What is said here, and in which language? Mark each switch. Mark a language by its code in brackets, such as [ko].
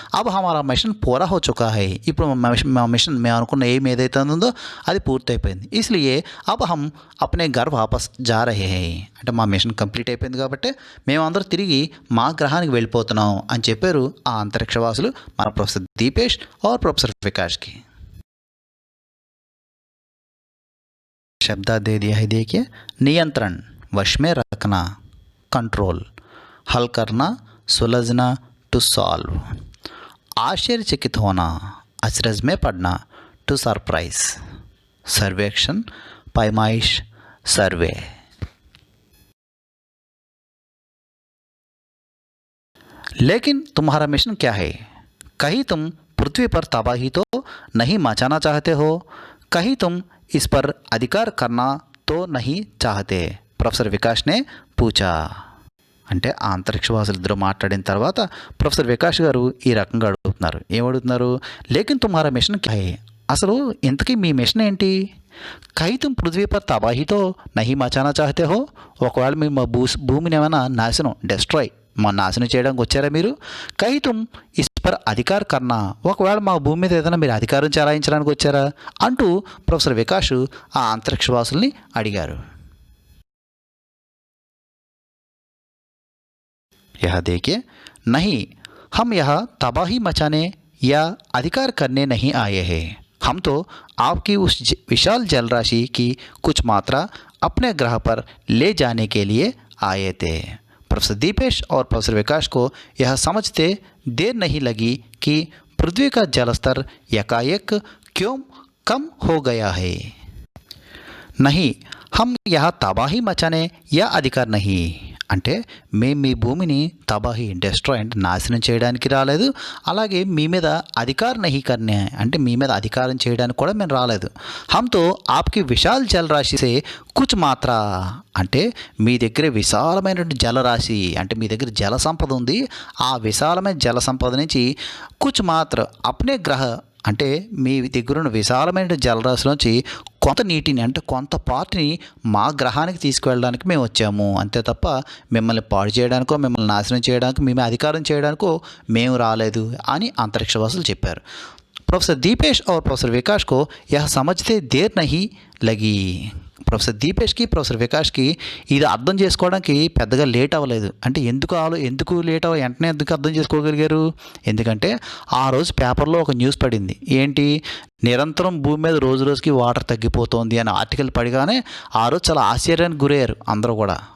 [hi] అబ్ హమారా మిషన్ పూరా హో చుకా హై, [te] ఇప్పుడు మా మిషన్ మేము అనుకున్న ఏం ఏదైతే ఉందో అది పూర్తయిపోయింది. [hi] ఇస్లియే అబ్ హమ్ అప్నే ఘర్ వాపస్ జా రహే హై, [te] అంటే మా మిషన్ కంప్లీట్ అయిపోయింది కాబట్టి మేమందరం తిరిగి మా గ్రహానికి వెళ్ళిపోతున్నాం అని చెప్పారు ఆ అంతరిక్షవాసులు మన ప్రొఫెసర్ దీపేష్ [hi] और प्रोफेसर विकास की. शब्द दे दिया है, देखिए, नियंत्रण, वश में रखना, कंट्रोल, हल करना, सुलझना, टू सॉल्व, आश्चर्यचकित होना, अचरज में पड़ना, टू सरप्राइज, सर्वेक्षण, पैमाइश, सर्वे. लेकिन तुम्हारा मिशन क्या है? कहीं तुम पृथ्वी पर तबाही तो नहीं मचाना चाहते हो, कहीं तुम इस पर अधिकार करना तो नहीं चाहते, ప్రొఫెసర్ వికాష్ నే పూచా. [te] అంటే ఆ అంతరిక్షవాసులు ఇద్దరు మాట్లాడిన తర్వాత ప్రొఫెసర్ వికాష్ గారు ఈ రకంగా అడుగుతున్నారు. ఏమడుగుతున్నారు, [hi] లేకిన్ తుమ్హారా మిషన్ క్యా హై, [te] అసలు ఇంతకీ మీ మిషన్ ఏంటి? [hi] కై తుమ్ పృథ్వీ పర్ తబాహీతో నహీ మచానా చాహతే హో, [te] ఒకవేళ మీ మా భూమిని ఏమైనా నాశనం, డెస్ట్రాయ్, మా నాశనం చేయడానికి వచ్చారా మీరు? [hi] కై తుమ్ ఇస్ పర్ అధికార్ కన్నా, [te] ఒకవేళ మా భూమి మీద ఏదైనా మీరు అధికారం చెలాయించడానికి వచ్చారా అంటూ ప్రొఫెసర్ వికాష్ ఆ అంతరిక్షవాసుల్ని అడిగారు. [hi] यह देखिए, नहीं, हम यह तबाही मचाने या अधिकार करने नहीं आए हैं, हम तो आपकी उस विशाल जलराशि की कुछ मात्रा अपने ग्रह पर ले जाने के लिए आए थे. प्रोफेसर दीपेश और प्रोफेसर विकास को यह समझते देर नहीं लगी कि पृथ्वी का जलस्तर एकाएक क्यों कम हो गया है. नहीं, हम यहाँ तबाही मचाने या अधिकार नहीं, [te] అంటే మేము మీ భూమిని తబాహీ, డెస్ట్రాయ్ అంటే నాశనం చేయడానికి రాలేదు, అలాగే మీ మీద [hi] అధికార నహీ కర్నే [te] అంటే మీ మీద అధికారం చేయడానికి కూడా మేము రాలేదు. [hi] హమ్తో ఆప్కి విశాల్ జలరాశి సే కుచ్ మాత్ర, [te] అంటే మీ దగ్గర విశాలమైనటువంటి జలరాశి, అంటే మీ దగ్గర జల సంపద ఉంది, ఆ విశాలమైన జల సంపద నుంచి [hi] కుచ్ మాత్ర అప్నే గ్రహ, [te] అంటే మీ దగ్గర ఉన్న విశాలమైన జలరాశిలోంచి కొంత నీటిని, అంటే కొంత పార్ట్ని మా గ్రహానికి తీసుకువెళ్ళడానికి మేము వచ్చాము, అంతే తప్ప మిమ్మల్ని పాడు చేయడానికో మిమ్మల్ని నాశనం చేయడానికో మేము అధికారం చేయడానికో మేము రాలేదు అని అంతరిక్షవాసులు చెప్పారు. [hi] ప్రొఫెసర్ దీపేష్ और प्रोफेसर विकास को यह समझते देर नहीं लगी. [te] ప్రొఫెసర్ దీపేష్కి ప్రొఫెసర్ వికాష్కి ఇది అర్థం చేసుకోవడానికి పెద్దగా లేట్ అవ్వలేదు. అంటే ఎందుకు లేట్ వెంటనే ఎందుకు అర్థం చేసుకోగలిగారు? ఎందుకంటే ఆ రోజు పేపర్లో ఒక న్యూస్ పడింది. ఏంటి, నిరంతరం భూమి మీద రోజు రోజుకి వాటర్ తగ్గిపోతోంది అని ఆర్టికల్ పడిగానే ఆ రోజు చాలా ఆశ్చర్యానికి గురయ్యారు అందరూ కూడా.